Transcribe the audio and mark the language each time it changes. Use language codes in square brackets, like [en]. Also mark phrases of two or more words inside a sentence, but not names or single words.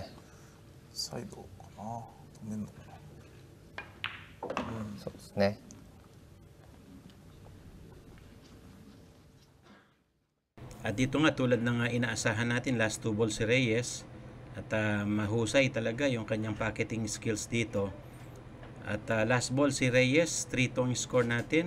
[ja] サイドかな、止めんのかな。そうですね。 [tl] At dito nga tulad ng inaasahan natin, [en] last 2 ball [tl] si Reyes at mahusay talaga yung kanyang [en] pocketing skills [tl] dito. At [en] last ball [tl] si Reyes, 3-2 score natin.